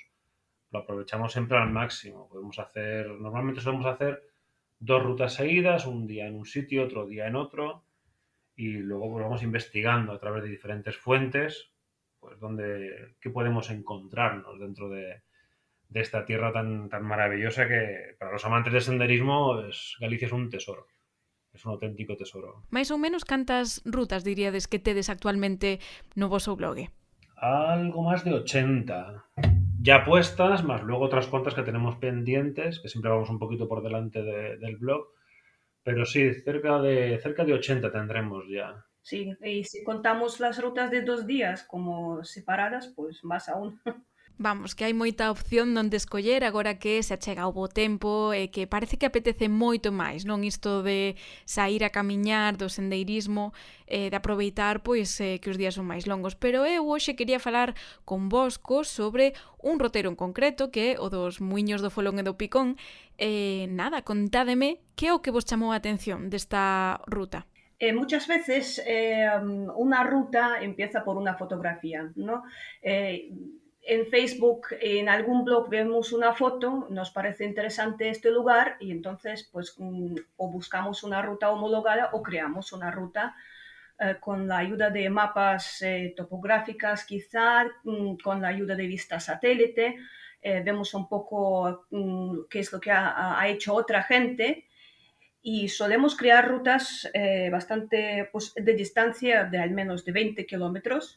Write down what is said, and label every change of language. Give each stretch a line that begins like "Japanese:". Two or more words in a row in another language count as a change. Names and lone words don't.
Spanish: Lo aprovechamos siempre al máximo. Normalmente solemos hacer 2 rutas seguidas, un día en un sitio, otro día en otro, y luego pues vamos investigando a través de diferentes fuentes, pues qué podemos encontrarnos dentro de esta tierra tan maravillosa que para los amantes del senderismo Galicia es un tesoro. Es un auténtico tesoro.
Galician: Mais ou menos cantas rutas diríades que tedes actualmente no voso blog?
Spanish: Algo más de 80 ya puestas, más luego otras cuantas que tenemos pendientes, que siempre vamos un poquito por delante del blog, pero sí, cerca de 80 tendremos ya. Sí, y si contamos las rutas de 2 días como separadas, pues más aún.
Galician: Vamos, que hai moita opción onde escoller agora que se achega o bo tempo e que parece que apetece moito máis, non isto de sair a camiñar, do sendeirismo, de aproveitar pois que os días son máis longos. Pero eu hoxe quería falar con vosco sobre un roteiro en concreto que é o dos Muiños do Folón e do Picón. Nada, contádeme que é o que vos chamou a atención desta ruta.
Spanish: Muchas veces una ruta empieza por una fotografía, ¿no? En Facebook, en algún blog vemos una foto, nos parece interesante este lugar y entonces pues o buscamos una ruta homologada o creamos una ruta con la ayuda de mapas topográficas quizá, con la ayuda de vista satélite, vemos un poco qué es lo que ha hecho otra gente y solemos crear rutas bastante pues, de distancia de al menos de 20 kilómetros.